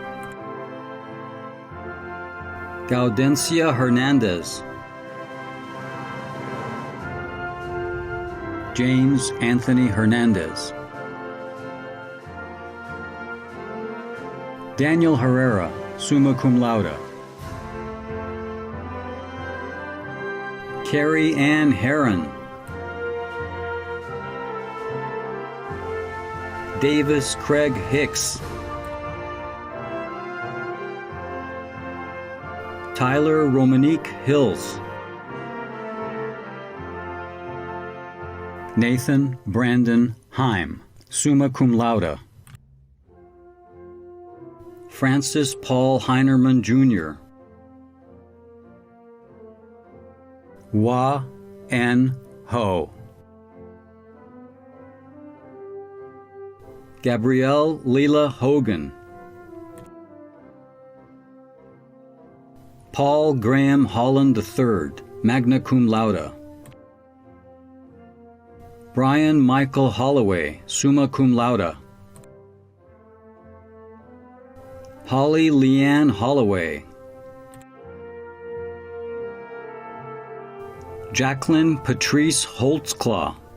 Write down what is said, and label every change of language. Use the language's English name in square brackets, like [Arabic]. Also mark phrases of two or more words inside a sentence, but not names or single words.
[English] Gaudencia Hernandez, James Anthony Hernandez, Daniel Herrera, [Latin] summa cum laude, [English] Carrie Ann Heron, Davis Craig Hicks, Tyler Romanique Hills. Nathan Brandon Heim, [Latin] summa cum laude. [English] Francis Paul Heinerman, Jr. Hua N. Ho. Gabrielle Leela Hogan. Paul Graham Holland III, [Latin] magna cum laude. [English] Brian Michael Holloway, [Latin] summa cum laude. [English] Holly Leanne Holloway. Jacqueline Patrice Holtzclaw.